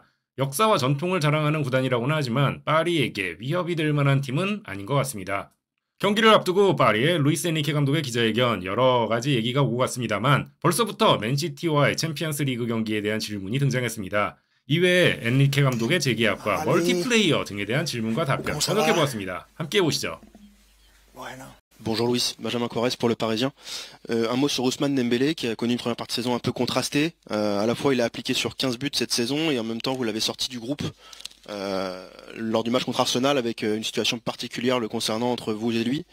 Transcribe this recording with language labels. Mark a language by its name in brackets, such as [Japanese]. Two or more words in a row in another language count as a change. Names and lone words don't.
[Korean] 역사와 전통을 자랑하는 구단이라고는 하지만 파리에게 위협이 될 만한 팀은 아닌 것 같습니다. 경기를 앞두고 파리의 루이스 엔리케 감독의 기자회견 여러 가지 얘기가 오고 갔습니다만 벌써부터 맨시티와의 챔피언스 리그 경기에 대한 질문이 등장했습니다. 이외에 엔리케 감독의 재계약과 멀티플레이어 등에 대한 질문과 답변 분석해보았습니다. 함께 보시죠. [French] Bonjour Luis, Benjamin Juarez pour le Parisien. Un mot sur Ousmane Dembélé qui a connu une première partie de saison un peu contrastée. À la fois il a appliqué sur 15 buts cette saison et en même temps vous l'avez sorti du groupe lors du match contre Arsenal avec une situation particulière le concernant entre vous et lui.